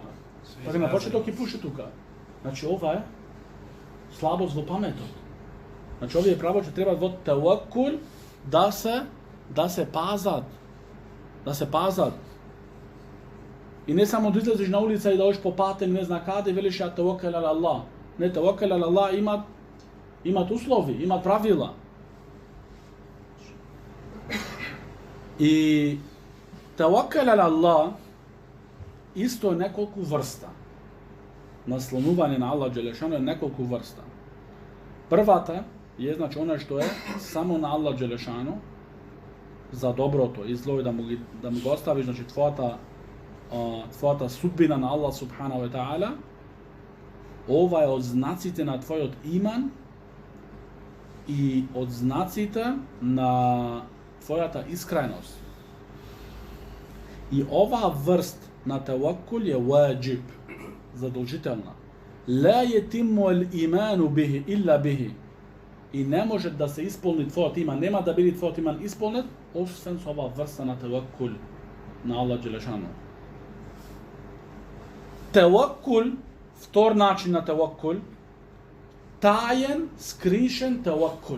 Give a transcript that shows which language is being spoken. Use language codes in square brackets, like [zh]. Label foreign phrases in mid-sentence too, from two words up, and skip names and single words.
[mk] Па на почеток ги пуши тука. Значи ова е слабост во паметот. Значи овие право че треба во таваккул да се пазат. Да се пазат. И не само да излезеш на улица и да одиш по патем, не зна каде, велиш ја [ar] توكل على الله. [mk] Не, [ar] توكل على الله [mk] имат услови, имат правила. И [ar] توكل على الله [mk] исто е неколку врста. Наслонување на [ar] الله جل شأنه [mk] е неколку врста. Првата е значи она што е само на [ar] الله جل شأنه [mk] за доброто и зло и да му го оставиш, значи твојата судбина на [ar] الله سبحانه وتعالى. [mk] Ова е од знаците на твојот иман и од знаците на твојата искреност. И оваа врст на таваккул е ваџиб, задолжителна. [ar] لا يتم الإيمان به إلا به. [mk] И не може да се исполни твојот иман, нема да биде твојот иман исполнет, освен со оваа врста на таваккул на [ar] الله جل شأنه. [mk] Таваккул, втор начин на таваккул, тајен, скришен таваккул.